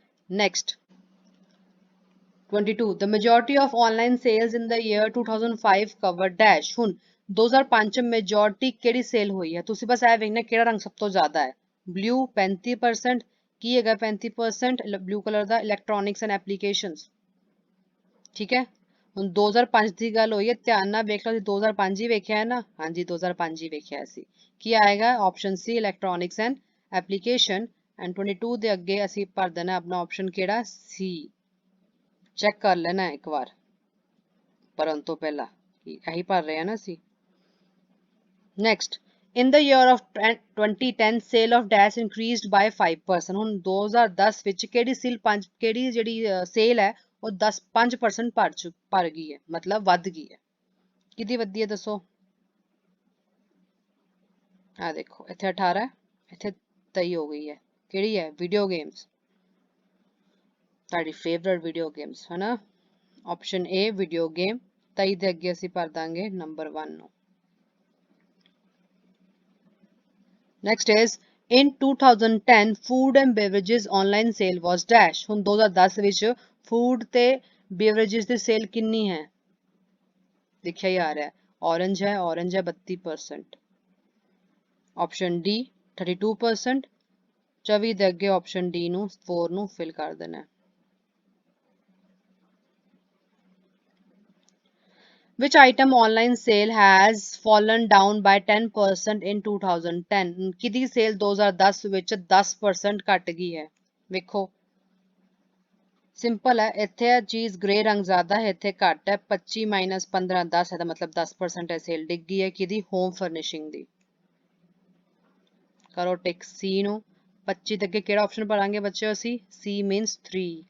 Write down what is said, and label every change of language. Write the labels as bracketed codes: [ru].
[en] Next 22 the majority of online sales in the year 2005 covered dash। [pa] ਹੁਣ 2005 ਚ majority ਕਿਹੜੀ sale ਹੋਈ ਹੈ? ਤੁਸੀਂ ਬਸ ਇਹ ਵੇਖਣਾ ਕਿਹੜਾ ਰੰਗ ਸਭ ਤੋਂ ਜ਼ਿਆਦਾ ਹੈ। ਬਲੂ 35%, ਕੀ ਹੈਗਾ 35% blue colour ਦਾ? Electronics and applications. ਠੀਕ ਹੈ, ਹੁਣ 2005 ਦੀ ਗੱਲ ਹੋਈ ਹੈ, ਧਿਆਨ ਨਾਲ ਵੇਖ ਲਓ, 2005 ਹੀ ਵੇਖਿਆ ਹੈ ਨਾ? ਹਾਂਜੀ 2005 ਹੀ ਵੇਖਿਆ ਸੀ। ਕੀ ਆਏਗਾ? Option ਸੀ electronics and application. And 22 ਦੇ ਅੱਗੇ ਅਸੀਂ ਭਰ ਦੇਣਾ ਆਪਣਾ ਆਪਸ਼ਨ ਕਿਹੜਾ? ਸੀ। ਚੈੱਕ ਕਰ ਲੈਣਾ ਇੱਕ ਵਾਰ ਭਰਨ ਤੋਂ ਪਹਿਲਾਂ ਕਿ ਇਹੀ ਭਰ ਰਹੇ ਹਾਂ ਨਾ ਅਸੀਂ। [en] Next in the year of 2010 sale of dash increased by 5%। [pa] ਹੁਣ 2010 ਵਿੱਚ ਕਿਹੜੀ ਜਿਹੜੀ ਸੇਲ ਹੈ ਉਹ 5% ਭਰ ਗਈ ਹੈ, ਮਤਲਬ ਵੱਧ ਗਈ ਹੈ। ਕਿਹਦੀ ਵੱਧਦੀ ਹੈ ਦੱਸੋ? ਆ ਦੇਖੋ ਇੱਥੇ 18, ਇੱਥੇ 23 ਹੋ ਗਈ ਹੈ। ਕਿਹੜੀ ਹੈ? ਵੀਡੀਓ ਗੇਮਸ, ਤੁਹਾਡੀ ਫੇਵਰਟ ਵੀਡੀਓ ਗੇਮਸ ਹੈ ਨਾ? Option A video game. 23 ਦੇ ਅੱਗੇ ਅਸੀਂ ਭਰ ਦਾਂਗੇ ਨੰਬਰ 1 ਨੂੰ। [en] Next is in 2010 food and beverages online sale was dash। [pa] ਹੁਣ 2010 ਵਿੱਚ ਫੂਡ ਤੇ ਬੇਵਰੇजेस ਦੀ ਸੇਲ ਕਿੰਨੀ ਹੈ? ਲਿਖਿਆ ਹੀ ਆ ਰਿਹਾ, orange ਹੈ, orange ਹੈ 32%। Option D 32%। 24 ਦੇ ਅੱਗੇ ਆਪਸ਼ਨ ਡੀ ਨੂੰ 4 ਨੂੰ ਫਿਲ ਕਰ ਦੇਣਾ। [en] Which item online sale has fallen down by 10% in 2010? [pa] ਕਿਹਦੀ ਸੇਲ 2010 ਵਿੱਚ 10% ਘਟ ਗਈ ਹੈ? ਵੇਖੋ ਸਿੰਪਲ ਹੈ, ਇੱਥੇ ਚੀਜ਼ ਗ੍ਰੇ ਰੰਗ ਜ਼ਿਆਦਾ ਹੈ, ਇੱਥੇ ਘੱਟ ਹੈ। 25 ਮਾਈਨਸ 15 10 ਹੈ, ਤਾਂ ਮਤਲਬ 10% ਹੈ ਸੇਲ ਡਿੱਗ ਗਈ ਹੈ। ਕਿਹਦੀ? ਹੋਮ ਫਰਨਿਸ਼ਿੰਗ ਦੀ। ਕਰੋ ਟਿਕ ਸੀ ਨੂੰ। 25 ਦੇ ਅੱਗੇ ਕਿਹੜਾ ਆਪਸ਼ਨ ਭਰਾਂਗੇ ਬੱਚਿਓ ਅਸੀਂ? ਸੀ ਮੀਨਸ 3।